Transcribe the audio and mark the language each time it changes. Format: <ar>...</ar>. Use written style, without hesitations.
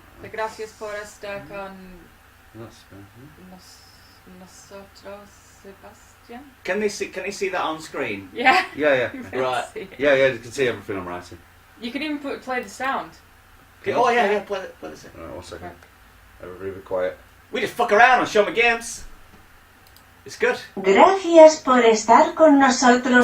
<es>Gracias por estar con nosotros, Sebastian.</es> <en>Can they see that on screen? Yeah. Yeah. You can Right. see it. Yeah, you can see everything I'm writing. You can even play the sound. Oh yeah, play this. Alright, 1 second. Everybody be quiet. We just fuck around and show me games. It's good.</en> <es>Gracias por estar con nosotros,</es>